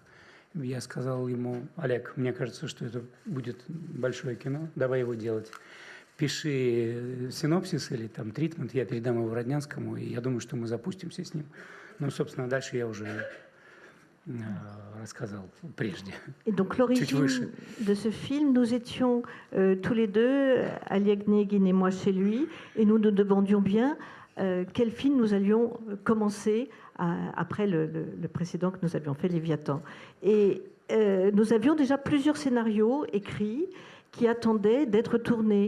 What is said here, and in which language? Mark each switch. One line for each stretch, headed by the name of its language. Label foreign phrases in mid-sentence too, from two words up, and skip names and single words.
Russian: Я сказал ему: Олег, мне кажется, что это будет большое кино, давай его делать. Пиши синопсис или там тритмент, я передам его Роднянскому, и я думаю, что мы запустимся с ним. Ну, собственно, дальше я уже рассказал прежде.
French: Et donc l'origine de ce film, nous étions tous les deux, Oleg Negin et moi, chez lui, et nous nous demandions bien quel film nous allions commencer après le précédent que nous avions fait, Léviathan. Et nous avions déjà plusieurs scénarios écrits qui attendaient d'être tournés.